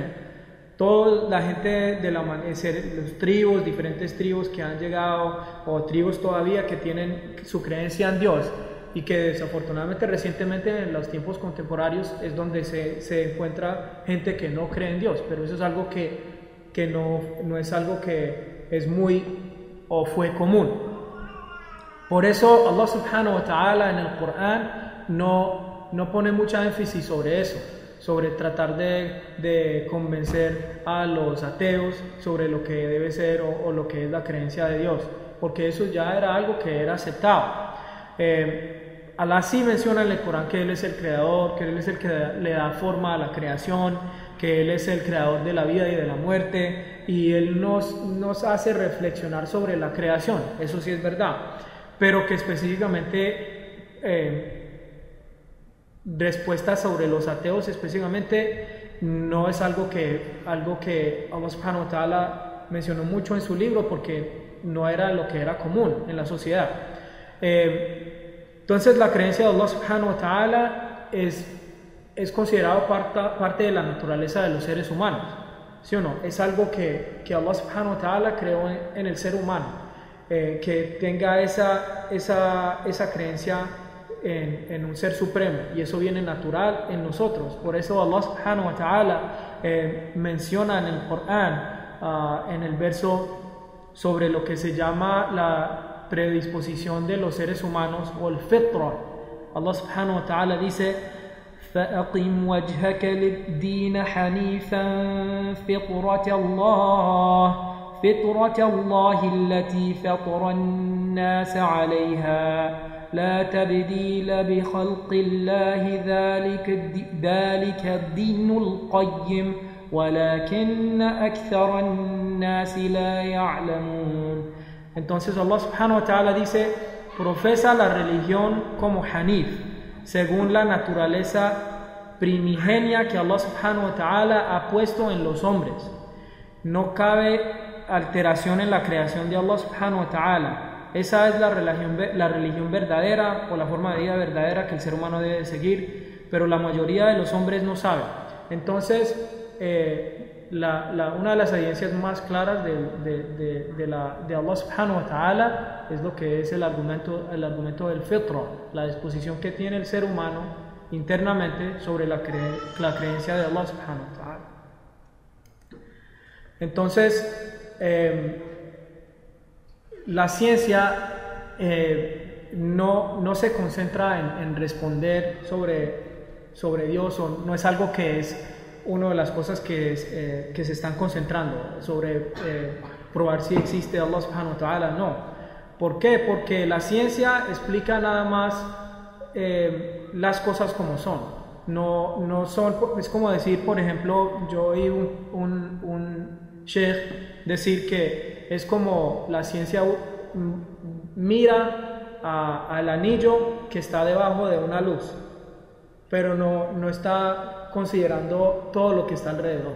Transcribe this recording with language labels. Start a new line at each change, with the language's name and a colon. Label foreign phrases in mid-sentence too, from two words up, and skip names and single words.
Spanish: Toda la gente de los tribus, diferentes tribus que han llegado, o tribus todavía que tienen su creencia en Dios, y que desafortunadamente recientemente en los tiempos contemporáneos es donde se encuentra gente que no cree en Dios, pero eso es algo que no es algo que es muy o fue común. Por eso Allah
Arabic: سبحانه وتعالى
Spanish: en el Corán no pone mucha énfasis sobre eso, sobre tratar de convencer a los ateos sobre lo que debe ser o lo que es la creencia de Dios, porque eso ya era algo que era aceptado. Allah sí menciona en el Corán que Él es el creador, que Él es el que le da forma a la creación, que Él es el creador de la vida y de la muerte, y Él nos hace reflexionar sobre la creación, eso sí es verdad, pero que específicamente respuestas sobre los ateos específicamente no es algo que Allah
Arabic: سبحانه وتعالى
Spanish: mencionó mucho en su libro, porque no era lo que era común en la sociedad. Entonces la creencia de Allah
Arabic: سبحانه وتعالى
Spanish: es considerado parte de la naturaleza de los seres humanos, ¿sí o no? Es algo que Allah
Arabic: سبحانه وتعالى
Spanish: creó en el ser humano, que tenga esa creencia en un ser supremo, y eso viene natural en nosotros. Por eso Allah
Arabic: سبحانه وتعالى
Spanish: menciona en el Corán, en el verso, sobre lo que se llama la predisposición de los seres humanos o el fitra.
Arabic: الله سبحانه وتعالى dice: فَأَقِمْ وَجْهَكَ لِلدِّينِ حَنِيفًا فِطْرَةَ اللَّهِ الَّتِي فَطَرَ النَّاسَ عَلَيْهَا لَا تَبْدِيلَ بِخَلْقِ اللَّهِ ذَلِكَ الدِّينُ الْقَيِّمُ وَلَكِنَّ أَكْثَرَ النَّاسِ لَا يَعْلَمُونَ.
Spanish: Entonces Allah
Arabic: سبحانه وتعالى
Spanish: dice: profesa la religión como Hanif, según la naturaleza primigenia que Allah subhanahu wa ta'ala ha puesto en los hombres. No cabe alteración en la creación de Allah
Arabic: سبحانه وتعالى.
Spanish: Esa es la religión verdadera, o la forma de vida verdadera que el ser humano debe seguir, pero la mayoría de los hombres no saben. Entonces una de las evidencias más claras de Allah
Arabic: سبحانه وتعالى
Spanish: es lo que es el argumento del fitra, la disposición que tiene el ser humano internamente sobre la creencia de Allah
Arabic: سبحانه وتعالى.
Spanish: Entonces la ciencia no se concentra en responder sobre Dios, o no es algo que es una de las cosas que se están concentrando sobre probar si existe Allah
Arabic: سبحانه وتعالى.
Spanish: No. ¿Por qué? Porque la ciencia explica nada más las cosas como son. No son, es como decir, por ejemplo, yo oí un sheikh decir que es como la ciencia mira al anillo que está debajo de una luz, pero no está considerando todo lo que está alrededor.